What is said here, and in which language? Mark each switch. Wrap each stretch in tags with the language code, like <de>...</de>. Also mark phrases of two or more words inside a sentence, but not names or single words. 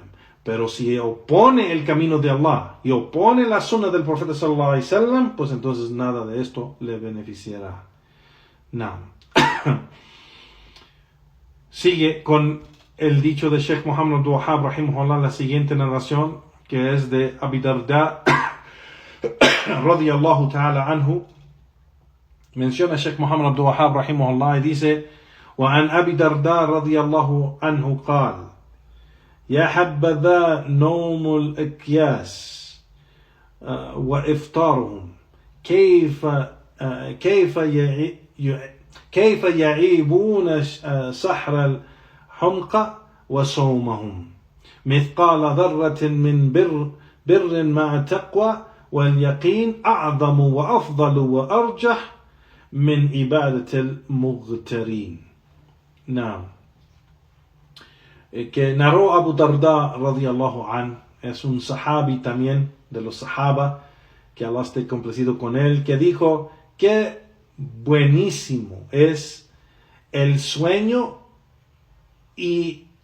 <es>Pero si opone el camino de Allah y opone la sunna del profeta</es> <ar>صلى الله عليه وسلم,</ar> <es>pues entonces nada de esto le beneficiará. No. Sigue con el dicho de Sheikh Muhammad Abdul Wahhab rahimahullah, la siguiente narración, que es de Abi Darda</es> <ar>رضي الله تعالى عنه.</ar> <es>Menciona Sheikh Muhammad Abdul Wahhab rahimahullah y dice:</es> <ar>وعن أبي درداء رضي الله عنه قال: يا حبذا نوم الأكياس وإفطارهم كيف يعيبون سحر الحمقى وصومهم مثقال ذرة من بر مع تقوى واليقين أعظم وأفضل وأرجح من عبادة المغترين.</ar> <es>No. Que narró Abu Darda</es> <ar>رضي الله عن,</ar> <es>es un sahabi también de los sahaba, que Allah esté complacido con él, que dijo que buenísimo es el sueño y</es>